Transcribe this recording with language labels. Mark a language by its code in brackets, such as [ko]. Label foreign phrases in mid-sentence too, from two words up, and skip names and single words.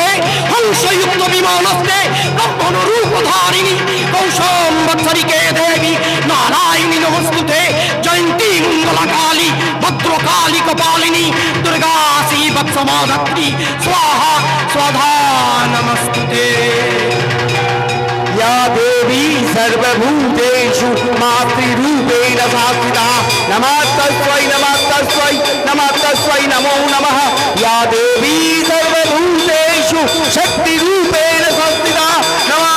[sa] হংসযুক্ত বিমানস্তে ব্রহ্মণ রূপধারিণী কৌশম্বৎসরিকে দেবী নারায়ণী নমস্তুতে। জয়ন্তী মঙ্গলা কালী ভদ্রকালী কপালিনী দুর্গা শ্রীবৎসমাধাত্রী স্বাহা স্বধা নমস্তুতে। या देवी सर्वभूतेषु मातृरूपेण संस्थिता नमस्तस्यै नमस्तस्यै नमस्तस्यै नमो नमः। या देवी सर्वभूतेषु शक्तिरूपेण संस्थिता